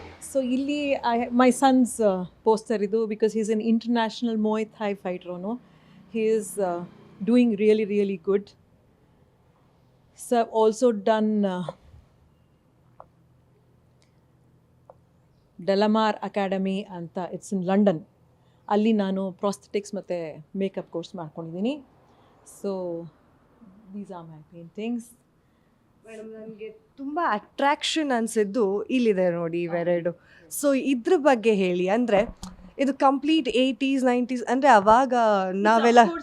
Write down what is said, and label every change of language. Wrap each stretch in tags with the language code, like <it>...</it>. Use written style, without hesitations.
<en>So ಇಲ್ಲಿ my son's poster ಇದು, because he is an international Muay Thai fighter. He is doing really, really good. So I've also done Delamar Academy ಅಂತ, it's in London.</en> <kn>ಅಲ್ಲಿ ನಾನು ಪ್ರಾಸ್ಥೆಟಿಕ್ಸ್ ಮತ್ತು makeup course ಮಾಡ್ಕೊಂಡಿದ್ದೀನಿ.</kn> <en>So these are my paintings.</en> <kn>Madam, ನನಗೆ ತುಂಬ attraction ಅನಿಸಿದ್ದು ಇಲ್ಲಿದೆ ನೋಡಿ ಇವೆರಡು. ಸೊ ಇದ್ರ ಬಗ್ಗೆ ಹೇಳಿ. ಅಂದರೆ ಇದು ಕಂಪ್ಲೀಟ್ 80s 90s, ಅಂದರೆ ಅವಾಗ ನಾವೆಲ್ಲ</kn>